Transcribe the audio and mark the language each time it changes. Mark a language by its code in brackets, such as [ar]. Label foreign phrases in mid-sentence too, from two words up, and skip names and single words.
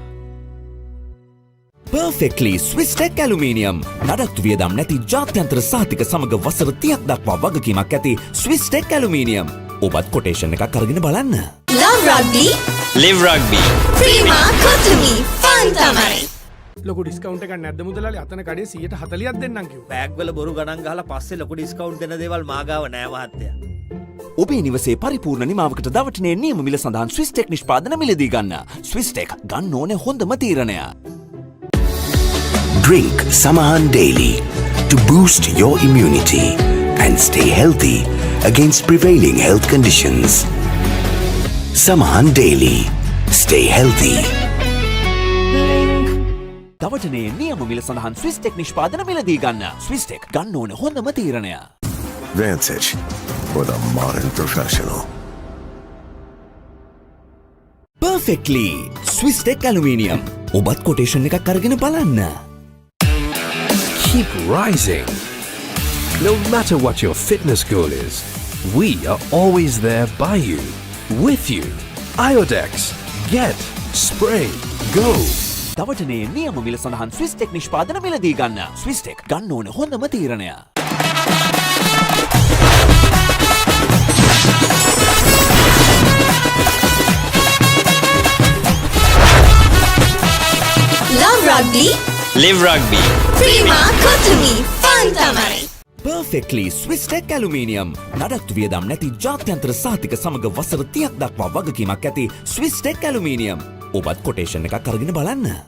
[en] Perfectly Swiss Tech Aluminium. [si] නඩත්තු වියදම් නැති ජාත්‍යන්තර සහතික සමග වසර 30ක් දක්වා වගකීමක් ඇති Swiss Tech Aluminium. ඔබත් කොටේෂන් එකක් අරගෙන බලන්න. [en] Love rugby. Live rugby. [si] Prima Kotumi. Fun tamai. ලොකු ඩිස්කවුන්ට් එකක් නැද්ද මුදලාලි? අතන කඩේ 140ක් දෙන්නම් කිව්වා. බෑග් වල බොරු ගණන් ගහලා පස්සේ ලොකු ඩිස්කවුන්ට් දෙන දේවල් මාගාව නෑ මහත්තයා. ඔබේ නිවසේ පරිපූර්ණ නිමාවකට දවටනේ නියම මිල සඳහන් ස්විස් ටෙක් නිෂ්පාදන මිලදී ගන්න. ස්විස් ටෙක් ගන්න ඕනේ හොඳම තීරණය. [en] Drink Samahan daily to boost your immunity and stay healthy against prevailing health conditions. Samahan daily. Stay healthy. [si] දවටනේ නියම මිල සඳහන් ස්විස් ටෙක් නිෂ්පාදන මිලදී ගන්න. ස්විස් ටෙක් ගන්න ඕනේ හොඳම තීරණය. [en] Vantage for the modern professional. Perfectly Swiss Tech Aluminium. [si] ඔබත් කොටේෂන් එකක් අරගෙන බලන්න. [en] Keep rising. No matter what your fitness goal is, we are always there by you, with you. Iodex. Get, spray, go. [si] දවටනේ නියම මිල සඳහන් ස්විස් ටෙක් නිෂ්පාදන මිලදී ගන්න. ස්විස් ටෙක් ගන්න ඕනේ හොඳම තීරණය. [en] Love rugby. Live rugby. [si] Prima Kotumi. Fun tamai. [en] Perfectly Swiss Tech Aluminium. [si] නඩත්තු වියදම් නැති ජාත්‍යන්තර සහතික සමග වසර 30ක් දක්වා වගකීමක් ඇති Swiss Tech Aluminium. ඔබත් කොටේෂන් එකක් අරගෙන බලන්න.